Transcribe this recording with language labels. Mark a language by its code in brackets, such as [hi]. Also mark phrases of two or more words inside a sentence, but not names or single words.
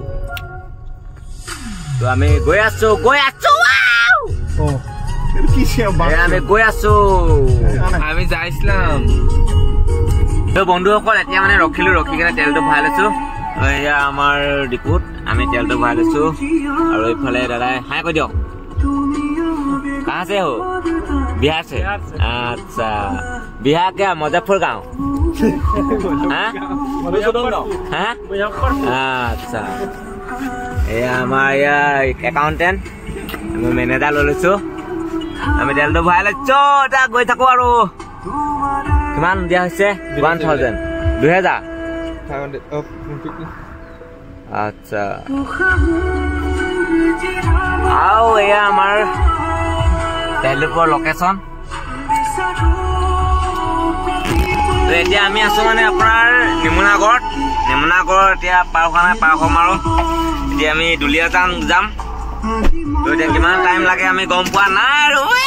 [as] তো আমি গৈ আছো আমি যাইছিলাম তো বন্ধুসকল এতিয়া মানে ৰখি কিনে তেলটো ভৰাই লৈছো এয়া আমাৰ ডিপুত আমি তেলটো ভৰাই লৈছো আৰু এইফালে দাদাই হাই কৈ দিয়ক [hi] कहाँ से हो बिहार से अच्छा बिहार क्या मुजफ्फर गाँव अच्छा ये हमारा [en] accountant manager [as] লৈ লৈছো আমি তেলটো ভৰাই লৈছো এটা গৈ থাকো আৰু কিমান দিয়া হৈছে 1000 2000 আচ্ছা আৰু এয়া আমাৰ তেলডিপুৰ লোকেশ্যন তো এতিয়া আমি আছো মানে আপোনাৰ নিমুনাগড়ত এতিয়া পাৰ হ'ম আৰু এতিয়া আমি দুলীয়াজান যাম তো এতিয়া কিমান টাইম লাগে আমি গম পোৱা নাই আৰু